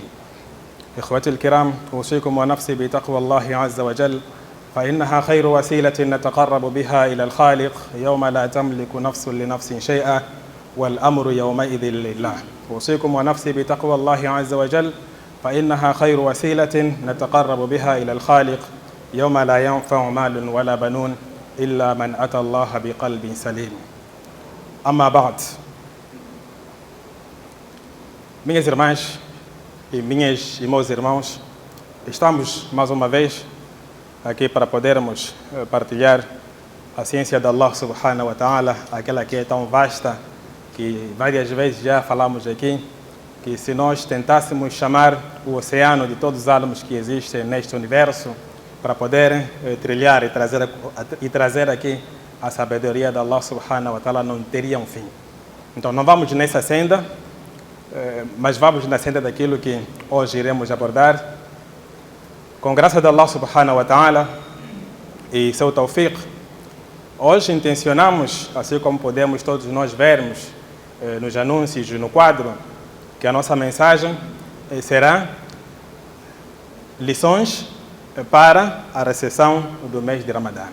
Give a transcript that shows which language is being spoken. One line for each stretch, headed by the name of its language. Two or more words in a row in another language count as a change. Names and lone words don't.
Arabic: إخوتي الكرام، أوصيكم ونفسي بتقوى الله عز وجل فإنها خير وسيلة نتقرب بها إلى الخالق يوم لا تملك نفس لنفس شيئا والأمر يومئذ لله. أوصيكم ونفسي بتقوى الله عز وجل فإنها خير وسيلة نتقرب بها إلى الخالق يوم لا ينفع مال ولا بنون إلا من أتى الله بقلب سليم. أما بعد،
Portuguese: minhas irmãs e meus irmãos, estamos mais uma vez aqui para podermos partilhar a ciência de Allah
Arabic: سبحانه وتعالى,
Portuguese: aquela que é tão vasta, que várias vezes já falamos aqui, que se nós tentássemos chamar o oceano de todos os átomos que existem neste universo para poder trilhar e trazer aqui a sabedoria de Allah
Arabic: سبحانه وتعالى,
Portuguese: não teria um fim. Então não vamos nessa senda, mas vamos na senda daquilo que hoje iremos abordar. Com graça de Allah
Arabic: سبحانه وتعالى
Portuguese: e seu tawfiq, hoje intencionamos, assim como podemos todos nós vermos nos anúncios, no quadro, que a nossa mensagem será lições para a recepção do mês de Ramadã.